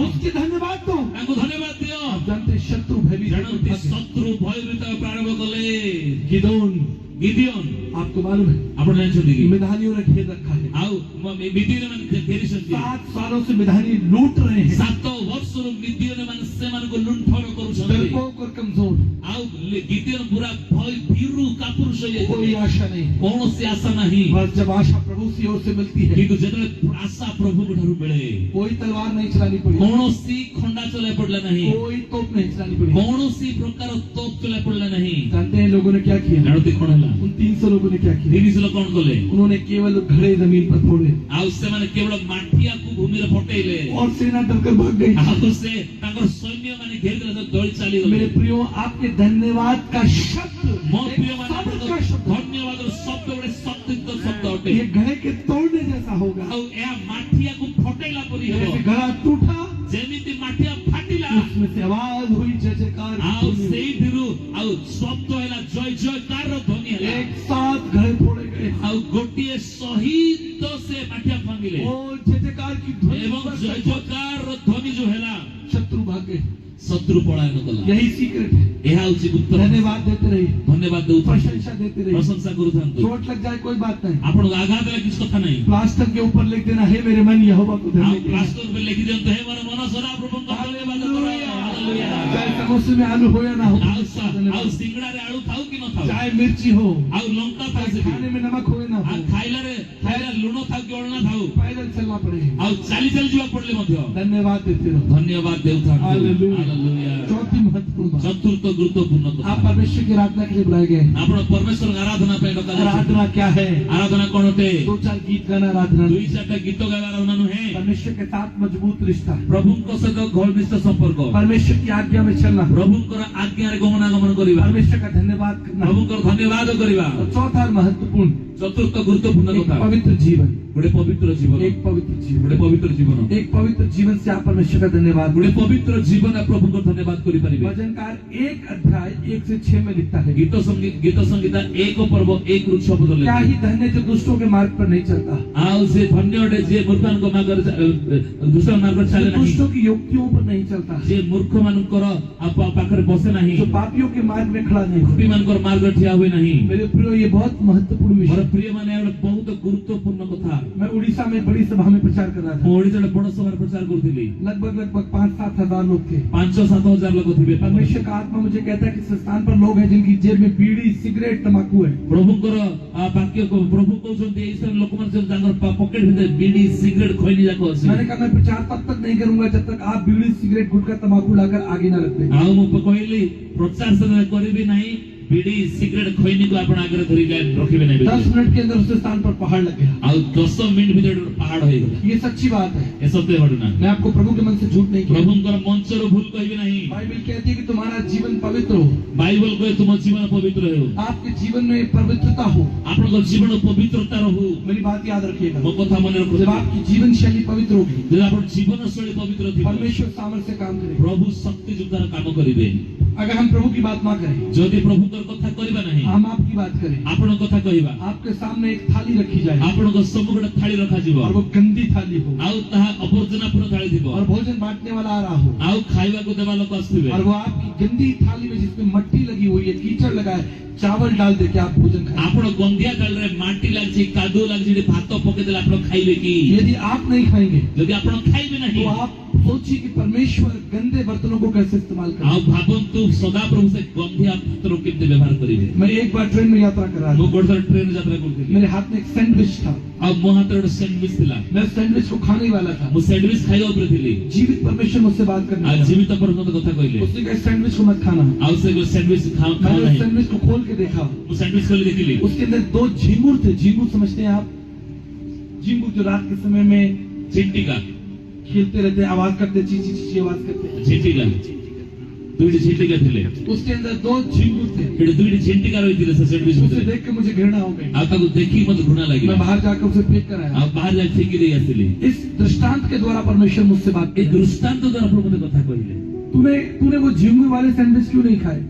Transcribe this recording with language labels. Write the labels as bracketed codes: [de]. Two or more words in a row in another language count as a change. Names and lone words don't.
[hi] उसके धन्यवाद दो। [or] ତାଙ୍କୁ ଧନ୍ୟବାଦ ଦିଅ [hi] आप जानते हैं, शत्रु भयभीत जानते होकर भागे। [or] ଶତ୍ରୁ ଭୟଭୀତ ପ୍ରାରମ୍ଭ କଲେ [hi] गिदोन, [or] गिदियोन [hi] आपको मालूम है, [or] ଆପଣ ଜାଣିଛନ୍ତି କି [hi] मिधानियों ने घेर रखा है, [or] ଆଉ ମିଦିଓନ ମାନେ ଘେରିଛନ୍ତି [hi] 7 सालों से मिधानी लूट रहे हैं, [or] 7 वर्षରୁ ମିଦିଓନ ମାନେ ସେମାନଙ୍କୁ ଲୁଣ୍ଠନ କରୁଛନ୍ତି [hi] डरपोक और कमजोर, [or] ଆଉ ଗିଦିଓନ ପୁରା ଭୟ ଭୀରୁ କାପୁରୁଷ [hi] कोई [or] ହେଇଯାଇଥିଲେ [hi] आशा नहीं। [or] କୌଣସି ଆଶା ନାହିଁ [hi] बस जब आशा प्रभु की ओर से मिलती है, [or] କିନ୍ତୁ ଯେତେବେଳେ ଆଶା ପ୍ରଭୁଙ୍କ ଠାରୁ ମିଳେ [hi] कोई तलवार नहीं चलानी पड़ी, [or] କୌଣସି ଖଣ୍ଡା ଚଲାଇ ପଡିଲା ନାହିଁ [hi] कोई तोप नहीं चलानी पड़ी। [or] କୌଣସି ପ୍ରକାର ତୋପ ଚଲାଇ ପଡିଲା ନାହିଁ [hi] जानते हैं लोगों ने क्या किया? [or] ଜାଣନ୍ତି କଣ ହେଲା [hi] उन 300 लोगों ने क्या किया? [or] 30 ଲୋକ କଣ କଲେ [hi] उन्होंने केवल घड़े जमीन पर फोड़े [or] ଆଉ ସେମାନେ କେବଳ ମାଠିଆକୁ ଭୂମିରେ ଫଟେଇଲେ [hi] और सेना डरकर भाग गई। [or] ଆଉ ସେ ତାଙ୍କର ସୈନ୍ୟ ମାନେ ଘେରିଦେଲେ ସେ ଦଳି ଚାଲିଗଲେ [hi] मेरे प्रियो, आपके धन्यवाद का शब्द, [or] ମୋ [hi] एक [or] ପ୍ରିୟ ମାନେ [hi] शब्द का [or] ଆପଣଙ୍କ [hi] शब्द, [or] ଧନ୍ୟବାଦର ଶବ୍ଦ ଗୋଟେ ସତ୍ୟ ଶବ୍ଦ ଅଟେ [hi] ये घड़े के तोड़ने जैसा होगा। [or] ଆଉ ଏହା ମାଠିଆକୁ ଫଟେଇଲା ପରି ହେବ [hi] जैसे घड़ा टूटा, [or] ଯେମିତି ମାଠିଆ ଫାଟିଲା [hi] उसमें से आवाज हुई जय जयकार की [or] ଆଉ [hi] ध्वनि। [or] ସେଇଥିରୁ ଆଉ ଶବ୍ଦ ହେଲା ଜୟ ଜୟକାରର ଧ୍ୱନି ହେଲା [hi] एक साथ घड़े फोड़े गए [or] ଆଉ ଗୋଟିଏ ସହିତ ସେ ମାଠିଆ ଭାଙ୍ଗିଲେ [hi] और जय जयकार की ध्वनि [or] ଏବଂ [hi] पर [or] ଜୟ ଜୟକାରର ଧ୍ୱନି ଯୋଉ ହେଲା [hi] शत्रु भाग गए। [or] ଶତ୍ରୁ ପଳାୟନ କଲା [hi] यही सीक्रेट है। [or] ଏହା ହେଉଛି ଗୁପ୍ତ [hi] धन्यवाद देते रहिए, [or] ଧନ୍ୟବାଦ ଦେଉଥାନ୍ତୁ [hi] प्रशंसा देते रहिए। [or] ପ୍ରଶଂସା କରୁଥାନ୍ତୁ [hi] चोट लग जाए कोई बात नहीं, [or] ଆପଣଙ୍କୁ ଆଘାତ ହେଲେ କିଛି କଥା ନାହିଁ [hi] प्लास्टर के ऊपर लिख देना, हे मेरे मन यहोवा को [or] ଆଉ [hi] धन्य दे। [or] ପ୍ଲାଷ୍ଟର ଉପରେ ଲେଖି ଦିଅନ୍ତୁ ହେ ମୋର ମନ ସଦା ପ୍ରଭୁଙ୍କ ଧନ୍ୟବାଦ କର ହାଲେଲୁୟା [hi] चाहे समोसे में आलू हो या ना हो, [or] ଆଉ ସିଙ୍ଗଡାରେ ଆଳୁ ଥାଉ କି ନଥାଉ [hi] चाहे मिर्ची हो, [or] ଆଉ ଲଙ୍କା ଥାଉ [hi] चाहे [or] ସେଠି [hi] खाने में नमक हो या ना [or] ଆଉ [hi] हो, [or] ଖାଇଲାରେ ଲୁଣ ଥାଉ କି ଅଳଣା ଥାଉ [hi] पैदल चलना पड़ेगा। [or] ଆଉ ଚାଲି ଚାଲି ଯିବାକୁ ପଡିଲେ ମଧ୍ୟ [hi] धन्यवाद देते रहो। [or] ଧନ୍ୟବାଦ ଦେଉଥାନ୍ତୁ [hi] हालेलुया। [or] ହାଲେଲୁୟା [hi] चौथी महत्वपूर्ण बात, [or] ଚତୁର୍ଥ ଗୁରୁତ୍ୱପୂର୍ଣ୍ଣ କଥା [hi] आप परमेश्वर की आराधना के लिए बुलाए गए हैं। [or] ଆପଣ ପରମେଶ୍ୱରଙ୍କ ଆରାଧନା ପାଇଁ ଡକାଯାଇଛନ୍ତି [hi] आराधना क्या है? [or] ଆରାଧନା କଣ ଅଟେ [hi] 2-4 गीत गाना आराधना नहीं। [or] 2-4ଟା ଗୀତ ଗାଇବା ଆରାଧନା ନୁହେଁ [hi] परमेश्वर के साथ मजबूत रिश्ता, [or] ପ୍ରଭୁଙ୍କ ସହିତ ଘନିଷ୍ଠ ସମ୍ପର୍କ [hi] परमेश्वर की आज्ञा में चलना, [or] ପ୍ରଭୁଙ୍କର ଆଜ୍ଞାରେ ଗମନାଗମନ କରିବା [hi] परमेश्वर का धन्यवाद करना। [or] ପ୍ରଭୁଙ୍କର ଧନ୍ୟବାଦ କରିବା [hi] और चौथा और महत्वपूर्ण, [or] ଚତୁର୍ଥ ଗୁରୁତ୍ୱପୂର୍ଣ୍ଣ [hi] एक [or] କଥା [hi] पवित्र जीवन, [or] ଗୋଟେ ପବିତ୍ର ଜୀବନ [hi] एक पवित्र जीवन, [or] ଗୋଟେ ପବିତ୍ର ଜୀବନ [hi] एक पवित्र जीवन से आप परमेश्वर का धन्यवाद। [or] ଗୋଟେ ପବିତ୍ର ଜୀବନ ପ୍ରଭୁଙ୍କର ଧନ୍ୟବାଦ କରିପାରିବେ [hi] भजनकार 1 अध्याय 1 से 6 में लिखता है, [or] ଗୀତ ସଂଗୀତା 1 ପର୍ବ 1 ରୁ 6 ପଦ [hi] क्या [or] ଲେଖା [hi] ही धन्य जो दुष्टों के मार्ग पर नहीं चलता, [or] ଆଉ ସେ ଧନ୍ୟ ଅଟେ ଯିଏ ମୂର୍ଖମାନଙ୍କ ମାର୍ଗରେ ଦୁଷ୍ଟ ମାର୍ଗରେ ଚାଲେ [hi] जो [or] ନାହିଁ [hi] दुष्टों की युक्तियों पर नहीं चलता, [or] ଯିଏ ମୂର୍ଖମାନଙ୍କର ପାଖରେ ବସେ ନାହିଁ [hi] जो पापियों के मार्ग में खड़ा नहीं होता। [or] ପାପୀମାନଙ୍କର ମାର୍ଗରେ ଠିଆ ହୁଏ ନାହିଁ [hi] मेरे प्रियो, ये बहुत महत्वपूर्ण [or] ମୋର [hi] विषय। [or] ପ୍ରିୟ ମାନେ ଗୋଟେ ବହୁତ ଗୁରୁତ୍ୱପୂର୍ଣ୍ଣ କଥା [hi] मैं उड़ीसा में बड़ी सभा में प्रचार कर रहा था, [or] ମୁଁ ଓଡ଼ିଶାରେ ବଡ଼ ସଭାରେ ପ୍ରଚାର କରୁଥିଲି [hi] लगभग 5-7 हजार लोग थे। [or] 5-7 ହଜାର ଲୋକ ଥିବେ [hi] परमेश्वर का आत्मा मुझे कहता है कि इस स्थान पर लोग हैं जिनकी जेब में बीड़ी, सिगरेट, तंबाकू है। [or] ପ୍ରଭୁଙ୍କର ବାକ୍ୟ ପ୍ରଭୁ କହୁଛନ୍ତି ଏଇ ସବୁ ଲୋକମାନେ ସବୁ ତାଙ୍କର ପକେଟ ଭିତରେ ବିଡି ସିଗାରେଟ ଖଇନି ଯାକ ଅଛି [hi] मैंने कहा मैं प्रचार तब तक नहीं करूंगा जब तक आप बीड़ी, सिगरेट, गुटखा, तंबाकू लाकर आगे ना रख दें। [or] ଆଉ ମୁଁ କହିଲି ପ୍ରଚାର ସେତେବେଳେ କରିବି ନାହିଁ ବିଡି ସିଗାରେଟ ଖଇନିକୁ ଆପଣ ଆଗରେ ଧରି ରଖିବେ ନାହିଁ [hi] 10 मिनट के अंदर उस स्थान पर पहाड़ लग गया। [or] ଆଉ 10 ମିନିଟ ଭିତରେ ପାହାଡ ହେଇଗଲା [hi] ये सच्ची बात है, [or] ଏ ସତ୍ୟ ଘଟଣା [hi] मैं आपको प्रभु के मन से झूठ नहीं कहता। [or] ପ୍ରଭୁଙ୍କର ମଞ୍ଚରୁ ଭୁଲ କହିବି ନାହିଁ [hi] बाइबल कहती है कि तुम्हारा जीवन पवित्र हो, [or] ବାଇବଲ କହେ ତୁମ ଜୀବନ ପବିତ୍ର ହେଉ [hi] आपके जीवन में पवित्रता हो। [or] ଆପଣଙ୍କ ଜୀବନ ପବିତ୍ରତା ରହୁ [hi] मेरी बात याद रखिएगा, [or] ମୋ କଥା ମନେ [hi] जब [or] ରଖୁଥିବେ [hi] आपकी जीवन शैली पवित्र होगी, [or] ଯଦି ଆପଣ ଜୀବନ ଶୈଳୀ ପବିତ୍ର ଥିବ [hi] परमेश्वर सामर्थ्य से काम करेगा। [or] ପ୍ରଭୁ ଶକ୍ତି ଯୁକ୍ତାର କାମ କରିବେ [hi] अगर हम प्रभु की बात ना करें, [or] ଯଦି ପ୍ରଭୁଙ୍କର କଥା କରିବା ନାହିଁ [hi] हम आपकी बात करें, [or] ଆପଣଙ୍କ କଥା କହିବା [hi] आपके सामने एक थाली रखी जाए [or] ଆପଣଙ୍କ ସମ୍ମୁଖରେ ଥାଳି ରଖାଯିବ [hi] और वो गंदी थाली हो [or] ଆଉ ତାହା ଅବର୍ଜନା ପୂର୍ଣ୍ଣ ଥାଳି ଥିବ [hi] और भोजन बांटने वाला आ रहा हो [or] ଆଉ ଖାଇବାକୁ ଦେବା ଲୋକ ଆସିଥିବେ [hi] और वो आपकी गंदी थाली में जिसमें मट्टी लगी हुई है, कीचड़ लगा है, चावल डाल दे के आप भोजन खाएं। [or] ଆପଣ ଗନ୍ଧିଆ ଥାଳିରେ ମାଟି ଲାଗିଛି କାଦୁଅ ଲାଗିଛି ସେଠି ଭାତ ପକେଇଦେଲେ ଆପଣ ଖାଇବେ କି [hi] यदि आप नहीं खाएंगे [or] ଯଦି ଆପଣ ଖାଇବେ ନାହିଁ [hi] तो आप सोचिए कि परमेश्वर गंदे बर्तनों को कैसे इस्तेमाल करे। [or] ଆଉ ଭାବନ୍ତୁ ସଦାପ୍ରଭୁ ସେ ଗନ୍ଧିଆ ପାତ୍ରକୁ କେମିତି ବ୍ୟବହାର କରିବେ [hi] मैं एक बार ट्रेन में यात्रा कर रहा [or] ମୁଁ [hi] था, [or] ଗୋଟେ ଥର ଟ୍ରେନ ଯାତ୍ରା କରୁଥିଲି [hi] मेरे हाथ में एक सैंडविच था, [or] ଆଉ ମୋ ହାତରେ ଗୋଟେ ସ୍ୟାଣ୍ଡୱିଚ ଥିଲା [hi] मैं सैंडविच को खाने ही वाला था। [or] ମୁଁ ସ୍ୟାଣ୍ଡୱିଚ ଖାଇବା ଉପରେ ଥିଲି [hi] जीवित परमेश्वर मुझसे बात करने [or] ଆଉ [hi] लगा। [or] ଜୀବିତ ପରମତ କଥା କହିଲେ [hi] उसने कहा सैंडविच को मत खाना। [or] ଆଉ ସେ ସ୍ୟାଣ୍ଡୱିଚ ଖାଅ [hi] मैंने [or] ନାହିଁ [hi] सैंडविच को खोल के देखा, [or] ମୁଁ ସ୍ୟାଣ୍ଡୱିଚ ଖୋଲି ଦେଖିଲି [hi] उसके अंदर 2 झींगुर थे। झींगुर समझते हैं आप? झींगुर जो रात के समय में [or] ଚିଣ୍ଟିକା [hi] खेलते रहते हैं, आवाज करते, ची ची ची ची आवाज करते हैं। [or] ଝିଟିକା ଦୁଇଟି ଝିଣ୍ଟିକା ଥିଲେ [hi] उसके अंदर 2 झिंगुर थे। [or] ଏଠି ଦୁଇଟି ଝିଣ୍ଟିକା ରହିଥିଲେ ସେ ସ୍ୟାଣ୍ଡୱିଚ [hi] उसे [or] भितरे [hi] देख के मुझे घृणा हो गई। [or] ଆଉ ତାକୁ ଦେଖି ମତେ ଘୃଣା [hi] मैं [or] लागिला [hi] बाहर जाकर उसे फेंक कर आया। [or] ଆଉ ବାହାର ଯାଇ ଫିଙ୍ଗି ଦେଇ ଆସିଲି [hi] इस दृष्टांत के द्वारा परमेश्वर मुझसे बात [or] ए [hi] की, [or] ଦୃଷ୍ଟାନ୍ତ ଦ୍ୱାରା ପ୍ରଭୁ ନେ କଥା କହିଲେ [hi] तूने वो झिंगुर वाले सैंडविच क्यों नहीं खाए?